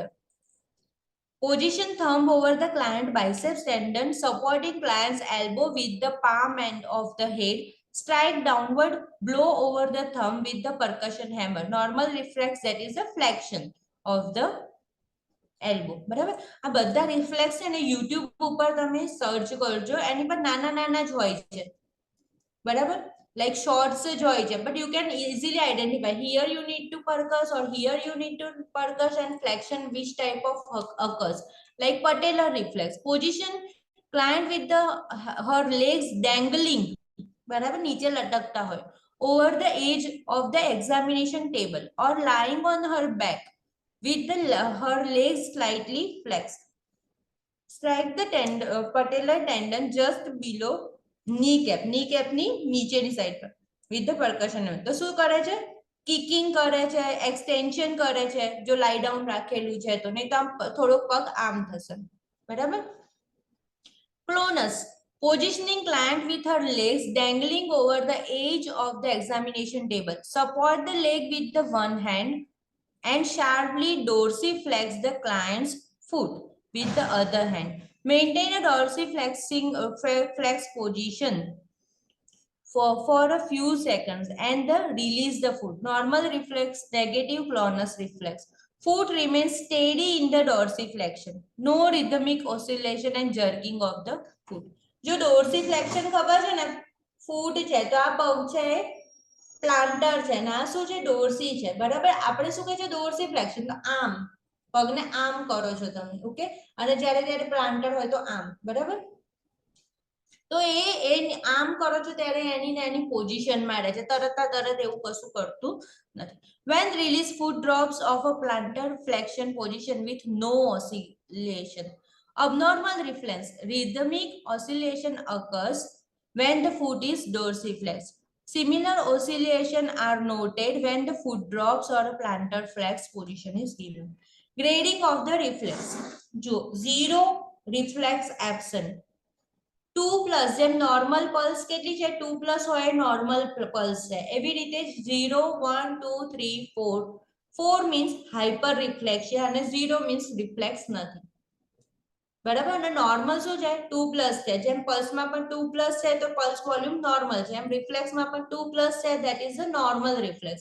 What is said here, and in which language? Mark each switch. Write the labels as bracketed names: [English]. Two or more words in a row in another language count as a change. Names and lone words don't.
[English] Position thumb over the client biceps tendon, supporting client's elbow with the palm end of the head, strike downward, blow over the thumb with the percussion hammer. Normal reflex, that is a flexion of the elbow. [Gujarati] બરાબર, આ બધા રિફ્લેક્સ છે ને YouTube ઉપર તમે સર્ચ કરજો, એની પર નાના નાના જ હોય છે, બરાબર, [English] like shorts [Gujarati] જ હોય છે, [English] but you can easily identify here you need to percuss or here you need to percuss and flexion which type of occurs. Like patellar reflex, position client with the her legs dangling, [Gujarati] બરાબર, નીચે લટકતા હોય, [English] over the edge of the examination table or lying on her back with her legs slightly flexed. Strike the patellar tendon just below kneecap, kneecap [Gujarati] ની નીચેની સાઈડ પર [English] with the percussion. [Gujarati] તો શું કરે છે? કિકિંગ કરે છે, એક્સટેન્શન કરે છે, જો [English] lie down [Gujarati] રાખેલું છે તો, નહીં તો આમ થોડોક પગ આમ થશે, બરાબર. [English] Clonus, positioning client with her legs dangling over the edge of the examination table. Support the leg with the one hand and sharply dorsiflex the client's foot with the other hand. Maintain a dorsiflexing flex position for a few seconds and release the foot. Normal reflex, negative clonus reflex. Foot remains steady in the dorsiflexion. No rhythmic oscillation and jerking of the foot. [Gujarati] જો dorsiflexion ખબર છે ને, foot છે તો આ પગ છે પ્લાન્ટર છે ને આ શું છે, ડોર્સી છે, બરાબર. આપણે શું કહે છે, ડોર્સીફ્લેક્શન, તો આમ પગને આમ કરો છો તમે, ઓકે, અને જ્યારે જ્યારે પ્લાન્ટર હોય તો આમ, બરાબર. તો એ આમ કરો છો ત્યારે એની ને એની પોઝિશનમાં રહે છે, તરત એવું કશું કરતું નથી. [English] When release, foot drops off a plantar flexion position with no oscillation. Abnormal reflex, rhythmic oscillation occurs when the foot is dorsiflexed. Similar oscillation are noted when the foot drops or a plantar flex position is given. Grading of the reflex. જો 0 reflex absent, 2+, [Gujarati] જેમ [English] normal pulse [Gujarati] કેટલી છે, 2+ હોય [English] normal pulse [Gujarati] છે, એવી રીતે 0, 1, 2, 3, 4, 4 મીન્સ [English] hyper reflexia [Gujarati] અને 0 મીન્સ રિફ્લેક્સ નથી, બરાબર. અને નોર્મલ શું છે, 2+ છે, જેમ પલ્સમાં પણ 2+ છે તો [English] pulse volume normal [Gujarati] છે, એમ રિફ્લેક્સમાં પણ 2+ છે, [English] that is a normal reflex.